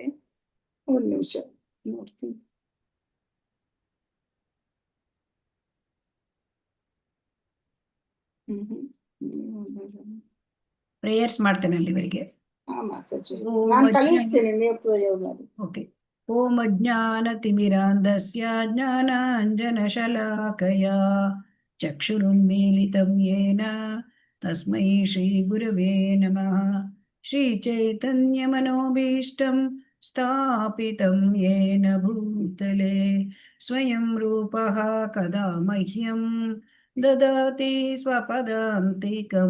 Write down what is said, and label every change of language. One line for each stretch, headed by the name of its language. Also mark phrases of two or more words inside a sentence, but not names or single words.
Kannada: ಒಂದ್ ನಿಮಿಷ ನೋಡ್ತೀನಿ. ಹ್ಮ್ ಹ್ಮ್. ಪ್ರೇಯರ್ಸ್ ಮಾಡ್ತೇನೆ ಅಲ್ಲಿವರೆಗೆ. ಹಾ ಮಾತಾಜಿ, ಓಂ ನಾನು ಅಜ್ಞಾನ ಕಳಿಸ್ತೀನಿ, ನೀವು ಪ್ರಯೋಗ ಮಾಡಿ. ಓಕೆ.
Sanskrit: ಓಂ ಅಜ್ಞಾನತಿಮಿರಾಂಧಸ್ಯ ಜ್ಞಾನಾಂಜನಶಲಾಕಯ ಚಕ್ಷುರುನ್ಮೀಲಿತಂ ಯೇನ ತಸ್ಮೈ ಶ್ರೀಗುರವೇ ನಮಃ. ಶ್ರೀಚೈತನ್ಯಮನೋಭೀಷ್ಟಂ ಸ್ಥಾಪಿತಂ ಯೇನ ಭೂತಲೆ ಸ್ವಯಂ ರೂಪಃ ಕದಾ ಮಹ್ಯಂ ದದಾತಿ ಸ್ವಪದಾಂತಿಕಂ.